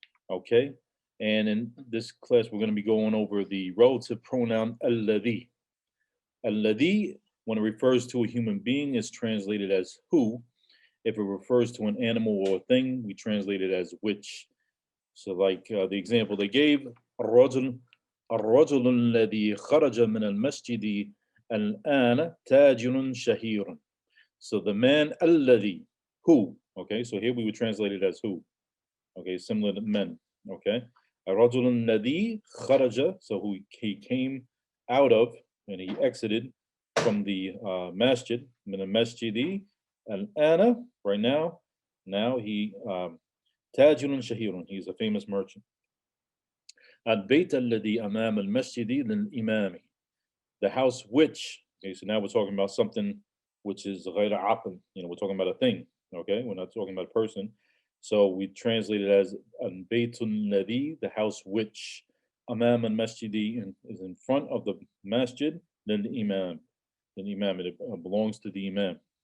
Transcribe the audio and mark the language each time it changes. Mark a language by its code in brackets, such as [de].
[en] Okay, and in this class, we're going to be going over the relative pronoun الذي. الذي, when it refers to a human being, is translated as who. If it refers to an animal or a thing, we translate it as which. So like the example they gave, [ar] الرجل الذي خرج من المسجد الآن تاجر شهير. [en] So the man الذي, who. Okay, so here we would translate it as who. Okay, similar to men. Okay, [ar] الرجل الذي خرج, [en] so who he came out of and he exited from the masjid, [ar] من المسجد الآن, [en] right now. Now he [ar] تاجر شهير, [en] he's a famous merchant. [ar] البيت الذي أمام المسجد للإمام, [en] the house which. Okay, so now we're talking about something which is غير عاقل. We're talking about a thing. Okay, we're not talking about a person. So we translate it as [ar] البيت الذي, [en] the house which. [ar] أمام المسجد [en] is in front of the masjid. [ar] للإمام, [en] it belongs to the imam.